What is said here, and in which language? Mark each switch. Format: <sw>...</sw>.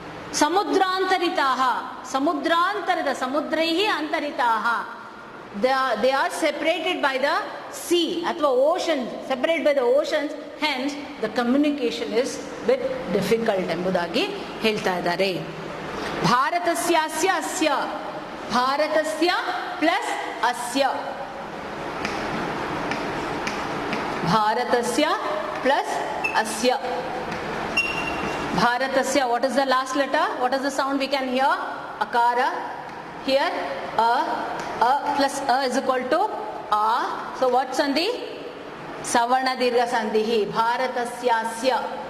<sa>Samudrantaritaha, Samudrantarita, Samudraihi Antaritaha.</sa> <en>They are separated by the sea, athva ocean, separated by the oceans, hence the communication is bit difficult</en> <kn>ಎಂಬುದಾಗಿ ಹೇಳ್ತಾ ಇದ್ದಾರೆ.</kn> <sa>ಭಾರತಸ್ಯಾಸ್ಯ ಅಸ್ಯ, ಭಾರತಸ್ಯ plus ಅಸ್ಯ, ಭಾರತಸ್ಯ plus ಅಸ್ಯ.</sa> <en>Bharatasya, what is the last letter? What is the sound we can hear? Akara. Here, a plus a is equal to a. So what sandhi? Savarna dirgha sandhi.</en> <sa>Bharatasyasya.</sa>